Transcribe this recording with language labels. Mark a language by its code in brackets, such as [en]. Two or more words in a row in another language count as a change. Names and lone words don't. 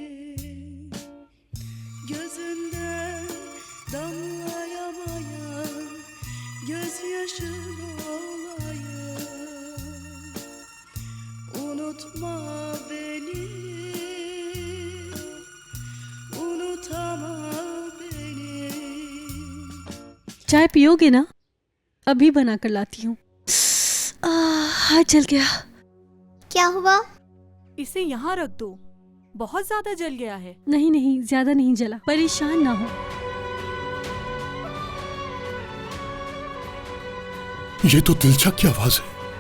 [tr] Gözünden damlayamayan gözyaşın olayım. Unutma beni, unutama beni. [hi] चाय पियोगे ना? अभी बना कर लाती हूँ। हाथ जल गया। क्या हुआ? इसे यहाँ रख दो, बहुत ज्यादा जल गया है। नहीं नहीं, ज्यादा नहीं जला, परेशान ना हो। ये तो दिलचा की आवाज है।